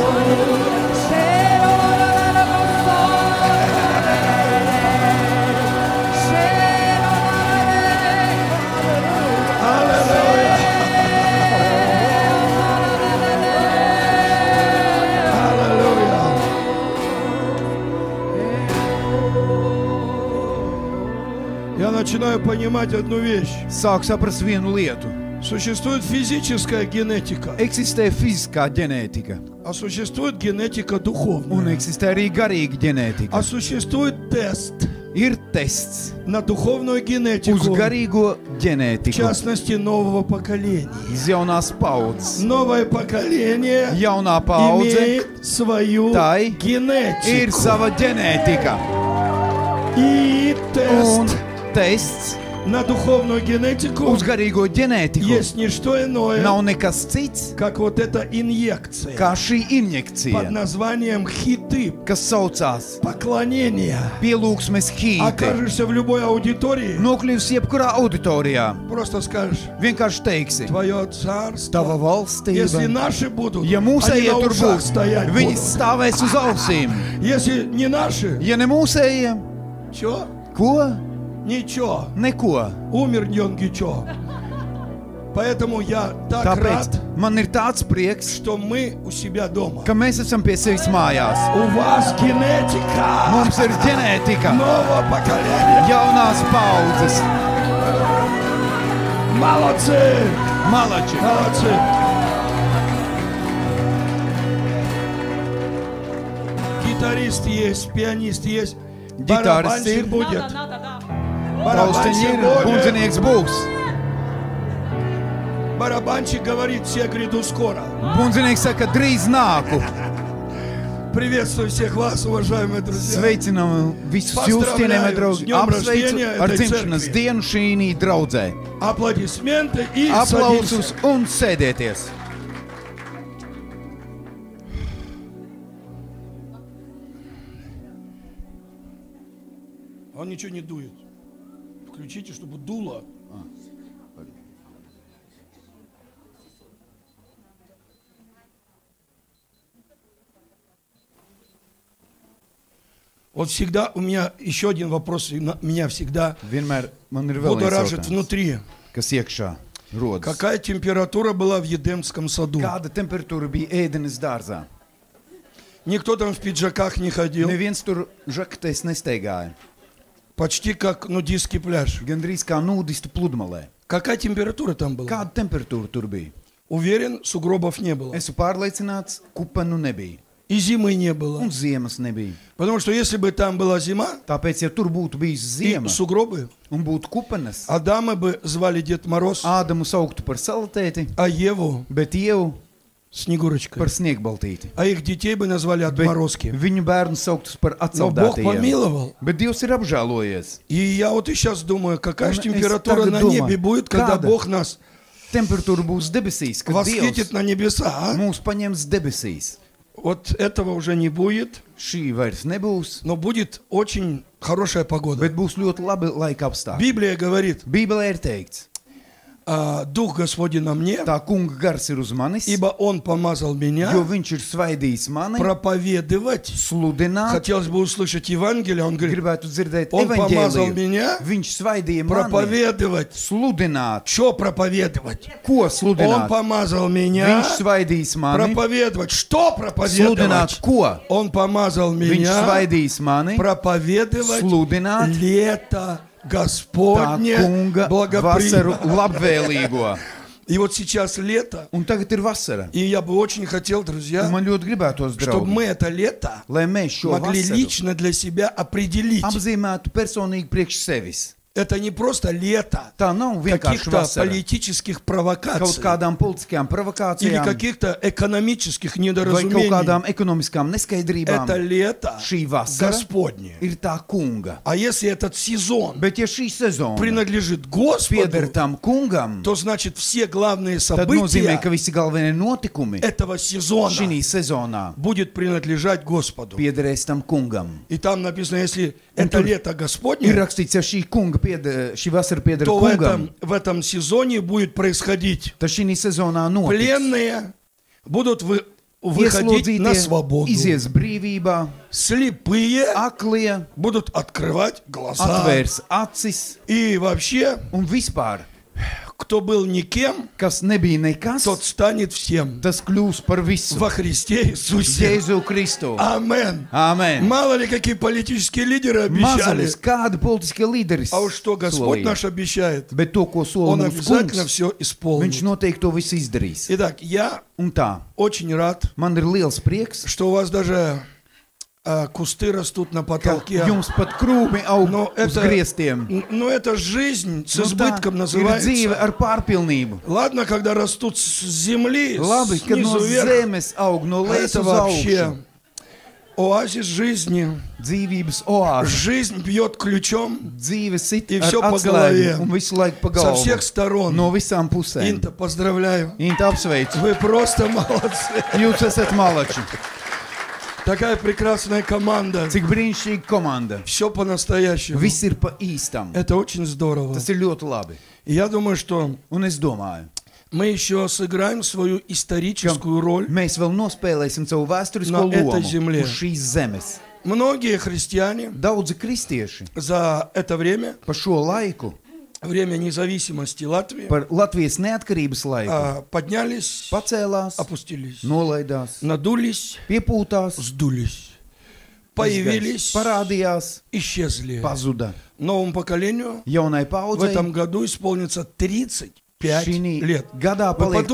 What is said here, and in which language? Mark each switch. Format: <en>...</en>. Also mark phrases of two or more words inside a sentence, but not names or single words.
<ru>Аллилуйя. Аллилуйя. Я начинаю понимать одну вещь.</ru> <lv>Sāk saprast vienu lietu.</lv> <ru>Существует физическая генетика,</ru> <lv>Eksistē fiziskā ģenētika,</lv> <ru>а существует генетика</ru> <lv>un</lv> <ru>духовная.</ru> <lv>eksistē arī garīga ģenētika.</lv> <ru>А существует тест</ru> <lv>Ir tests</lv> <ru>на духовную</ru> <lv>uz</lv> <ru>генетику,</ru> <lv>garīgo</lv> <ru>в</ru> <lv>ģenētiku,</lv> <ru>частности, нового поколения.</ru> <lv>uz jaunās paudzes.</lv> <ru>Новое поколение</ru> <lv>Jaunā paudze</lv> <ru>имеет свою</ru> <lv>tai ir</lv> <ru>генетику.</ru> <lv>sava ģenētika.</lv> <ru>И</ru> <lv>Un</lv> <ru>тест</ru> <lv>tests</lv> <ru>на духовную генетику</ru> <lv>uz garīgo ģenētiku</lv> <ru>есть не что иное,</ru> <lv>nav nekas cits,</lv> <ru>как вот эта инъекция</ru> <lv>kā šī</lv> <ru>под</ru> <lv>injekcija,</lv> <ru>названием хиты,</ru> <lv>kas saucās</lv> <ru>поклонение.</ru> <lv>pielūgsmes hīte.</lv> <ru>Окажешься в любой аудитории,</ru> <lv>Nokļūsi jebkurā auditorijā,</lv> <ru>просто скажешь:</ru> <lv>vienkārši teiksi,</lv> <ru>Твое царство.</ru> <lv>tava</lv> <ru>Если</ru> <lv>valstība.</lv> <ru>наши будут,</ru> <lv>Ja</lv> <ru>они</ru> <lv>mūsējie</lv> <ru>на</ru> <lv>tur</lv> <ru>ушах</ru> <lv>būs,</lv> <ru>стоять</ru> <lv>viņi</lv> <ru>будут.</ru> <lv>stāvēs uz ausīm.</lv> <ru>Если не наши,</ru> <lv>Ja ne mūsējie,</lv> <ru>чё?</ru> <lv>ko?</lv> <ru>Ничего.</ru> <lv>Neko.</lv> <ru>Умер Йонгичо. Поэтому я так</ru> <lv>Tāpēc</lv> <ru>рад,</ru> <lv>man ir tāds prieks,</lv> <ru>что мы у себя дома.</ru> <lv>ka mēs esam pie sevis mājās.</lv> <ru>У вас генетика</ru> <lv>Mums ir ģenētika,</lv> <ru>нового поколения.</ru> <lv>jaunās paudzes,</lv> <ru>Молодцы!</ru> <lv>malači.</lv> <ru>Молодцы! Гитарист есть, пианист есть, Гитарист барабанщик</ru> <lv>ir.</lv> <ru>будет.</ru> <lv>Taustiņi</lv> <ru>Барабанщик</ru> <lv>ir,</lv> <ru>будет.</ru> <lv>bundzinieks būs.</lv> <ru>Барабанщик говорит: все гряду скоро.</ru> <lv>Bundzinieks saka, drīz nāku.</lv> <ru>Приветствую всех вас, уважаемые друзья.</ru> <lv>Sveicinam visus jūs, cienījamie draugi.</lv> <ru>Dņem</ru> <lv>Apsveicu</lv> <ru>rождения</ru> <lv>ar</lv> <ru>этой</ru> <lv>dzimšanas</lv> <ru>церкви.</ru> <lv>dienu šī draudzē.</lv> <ru>Аплодисменты и</ru> <lv>Aplausus</lv> <ru>садимся.</ru> <lv>un sēdieties.</lv> <ru>Он ничего не дует. Включите, чтобы дуло. Вот всегда у меня еще один вопрос, и меня всегда</ru> <lv>Vienmēr man ir vēl viens</lv> <ru>будоражит</ru> <lv>jautājums,</lv> <ru>внутри.</ru> <lv>kas iekšā rodas.</lv> <ru>Какая температура была в Едемском саду?</ru> <lv>Kāda temperatūra bija ēdenes dārzā?</lv> <ru>Никто там в пиджаках не ходил.</ru> <lv>Neviens tur žaktēs nesteigāja.</lv> <ru>Почти как нудистский пляж.</ru> <lv>Gandrīz kā nūdistu pludmalē.</lv> <ru>Какая температура там была?</ru> <lv>Kāda temperatūra tur bija?</lv> <ru>Уверен, сугробов не было.</ru> <lv>Esmu pārliecināts, kupanu nebija.</lv> <ru>И зимы не было.</ru> <lv>Un ziemas nebija.</lv> <ru>Потому что если бы там была зима</ru> <lv>Tāpēc, ja tur būtu bijis</lv> <ru>и</ru> <lv>ziema</lv> <ru>сугробы,</ru> <lv>un būtu kupanas,</lv> <ru>Адама бы звали Дед Мороз,</ru> <lv>Ādamu sauktu par salatēti,</lv> <ru>а Еву</ru> <lv>bet Ievu</lv> <ru>Снегурочкой.</ru> <lv>par sniegbaltīti.</lv> <ru>А их детей бы назвали</ru> <lv>Bet</lv> <ru>отморозки.</ru> <lv>viņu bērnu sauktus par</lv> <ru>Но Бог</ru> <lv>atsaldētajiem.</lv> <ru>помиловал.</ru> <lv>Bet Dievs ir apžēlojies.</lv> <ru>И я вот и сейчас думаю, какая</ru> <lv>Un</lv> <ru>же</ru> <lv>es</lv> <ru>температура</ru> <lv>tagad</lv> <ru>на</ru> <lv>domāju,</lv> <ru>небе будет, когда</ru> <lv>kāda</lv> <ru>Бог нас</ru> <lv>Temperatūra būs debesīs, kad</lv> <ru>восхитит</ru> <lv>Dievs</lv> <ru>на небеса. А?</ru> <lv>mūs paņems debesīs.</lv> <ru>Вот этого уже не будет,</ru> <lv>Šī vairs nebūs,</lv> <ru>но будет очень хорошая погода.</ru> <lv>bet būs ļoti labi laika apstākļi.</lv> <ru>Библия говорит,</ru> <lv>Bībelē ir teikts,</lv> <ru>Дух Господень на мне,</ru> <lv>Tā kunga gars ir uz manis,</lv> <ru>ибо Он помазал меня</ru> <lv>jo viņš ir svaidījis mani</lv> <ru>проповедовать.</ru> <lv>sludināt.</lv> <ru>Хотелось бы услышать Евангелие. Он говорит,</ru> <lv>Gribētu dzirdēt</lv> <ru>Он помазал</ru> <lv>evaņģēliju.</lv> <ru>меня</ru> <lv>Viņš svaidīja mani</lv> <ru>проповедовать.</ru> <lv>sludināt.</lv> <ru>Что проповедовать?</ru> <lv>Ko</lv> <ru>Он</ru> <lv>sludināt?</lv> <ru>помазал</ru> <lv>Viņš</lv> <ru>меня</ru> <lv>svaidījis mani</lv> <ru>проповедовать. Что</ru> <lv>sludināt.</lv> <ru>проповедовать?</ru> <lv>Ko?</lv> <ru>Он помазал</ru> <lv>Viņš</lv> <ru>меня</ru> <lv>svaidījis mani</lv> <ru>проповедовать</ru> <lv>sludināt</lv> <ru>лето</ru> <lv>tā</lv> <ru>Господне</ru> <lv>kunga vasaru</lv> <ru>благоприятно.</ru> <lv>labvēlīgo.</lv> <ru>И вот сейчас лето,</ru> <lv>Un tagad ir vasara.</lv> <ru>и я бы очень хотел,</ru> <lv>Un</lv> <ru>друзья,</ru> <lv>man ļoti gribētos,</lv> <ru>чтобы</ru> <lv>draugi,</lv> <ru>мы это лето</ru> <lv>lai mēs šo</lv> <ru>могли</ru> <lv>vasaru</lv> <ru>лично для себя определить.</ru> <lv>apzīmētu personīgi priekš sevis.</lv> <ru>Это не просто лето</ru> <lv>Tā nav vienkārši</lv> <ru>каких-то</ru> <lv>vasara.</lv> <ru>политических</ru> <lv>Kaut</lv> <ru>провокаций</ru> <lv>kādām politiskajām</lv> <ru>или</ru> <lv>provokācijām</lv> <ru>каких-то экономических</ru> <lv>vai kaut</lv> <ru>недоразумений.</ru> <lv>kādām ekonomiskām neskaidrībām.</lv> <ru>Это лето</ru> <lv>Šī vasara</lv> <ru>Господне.</ru> <lv>ir tā kunga.</lv> <ru>А если этот сезон</ru> <lv>Bet ja šī sezona</lv> <ru>принадлежит</ru> <lv>pieder</lv> <ru>Господу,</ru> <lv>tam kungam,</lv> <ru>то значит все главные</ru> <lv>tad nozīmē,</lv> <ru>события</ru> <lv>ka visi galvenie notikumi</lv> <ru>этого сезона</ru> <lv>šī sezonā</lv> <ru>будет принадлежать Господу.</ru> <lv>piederēs tam kungam.</lv> <ru>И там написано, если это</ru> <lv>tur</lv> <ru>лето</ru> <lv>Ir</lv> <ru>Господне,</ru> <lv>rakstīts, ja šī vasara pieder</lv> <ru>то</ru> <lv>kungam,</lv> <ru>в этом сезоне будет происходить.</ru> <lv>tad šī sezonā notiks.</lv> <ru>Пленные будут выходить на</ru> <lv>Ieslodzītie</lv> <ru>свободу.</ru> <lv>izies brīvībā,</lv> <ru>Слепые</ru> <lv>aklie</lv> <ru>будут открывать глаза.</ru> <lv>atvērs acis</lv> <ru>И вообще,</ru> <lv>un vispār,</lv> <ru>кто был никем,</ru> <lv>kas nebija nekas,</lv> <ru>тот станет всем.</ru> <lv>tas kļūs par visu.</lv> <ru>Во Христе Иисусе.</ru> <lv>Jēzu Kristu.</lv> <ru>Амен.</ru> <lv>Āmen.</lv> <ru>Мало ли какие политические лидеры обещали.</ru> <lv>Mazulis, kāda politiskie līderi</lv> <ru>А уж что Господь</ru> <lv>solīja.</lv> <ru>наш обещает,</ru> <lv>Bet to, ko sola</lv> <ru>Он</ru> <lv>mums</lv> <ru>обязательно</ru> <lv>kungs,</lv> <ru>все</ru> <lv>viņš</lv> <ru>исполнит.</ru> <lv>noteikti to visu izdarīs.</lv> <ru>Итак, я</ru> <lv>Un tā,</lv> <ru>очень рад,</ru> <lv>man ir liels prieks,</lv> <ru>что у вас даже кусты rастут на</ru> <lv>ka</lv> <ru>потолке.</ru> <lv>jums pat krūmi aug</lv> <ru>Но</ru> <lv>uz griestiem.</lv> <ru>но это жизнь с</ru> <lv>Nu, tā</lv> <ru>избытком</ru> <lv>ir dzīve</lv> <ru>называется.</ru> <lv>ar pārpilnību.</lv> <ru>Ладно, когда растут с земли,</ru> <lv>Labi, kad no</lv> <ru>снизу вверх.</ru> <lv>zemes aug, no</lv> <ru>А</ru> <lv>lejas</lv> <ru>это</ru> <lv>uz</lv> <ru>вообще</ru> <lv>augšu.</lv> <ru>оазис жизни.</ru> <lv>Dzīvības oāze.</lv> <ru>Жизнь бьет ключом</ru> <lv>Dzīve sit</lv> <ru>И</ru> <lv>ar</lv> <ru>всё по голове.</ru> <lv>atslēgu un visu laiku pa</lv> <ru>со</ru> <lv>galvu.</lv> <ru>всех сторон.</ru> <lv>No visām pusēm.</lv> <ru>Инта, поздравляю.</ru> <lv>Inta apsveicu.</lv> <ru>Вы просто молодцы.</ru> <lv>Jūs esat malači.</lv> <ru>Такая прекрасная команда.</ru> <lv>Cik brīnišķīga komanda.</lv> <ru>Все по-настоящему.</ru> <lv>Viss ir pa īstam.</lv> <ru>Это очень здорово.</ru> <lv>Tas ir ļoti labi.</lv> <ru>И я думаю, что</ru> <lv>Un es domāju,</lv> <ru>мы еще сыграем свою</ru> <lv>ka</lv> <ru>историческую роль.</ru> <lv>mēs vēl nospēlēsim savu vēsturisko</lv> <ru>No этой</ru> <lv>lomu</lv> <ru>земле.</ru> <lv>uz šīs zemes.</lv> <ru>Многие христиане</ru> <lv>Daudzi kristieši</lv> <ru>за это время,</ru> <lv>par šo laiku,</lv> <ru>время независимости Латвии,</ru> <lv>par Latvijas neatkarības laiku,</lv> <ru>поднялись,</ru> <lv>pacēlās,</lv> <ru>опустились,</ru> <lv>nolaidās,</lv> <ru>надулись,</ru> <lv>piepūtās,</lv> <ru>сдулись, появились,</ru> <lv>parādījās,</lv> <ru>исчезли.</ru> <lv>pazuda.</lv> <ru>Новому поколению</ru> <lv>Jaunai</lv> <ru>в</ru> <lv>paudzei</lv> <ru>этом году исполнится 35</ru> <lv>šī</lv> <ru>лет.</ru> <lv>gadā</lv> <ru>Вы</ru> <lv>paliek</lv>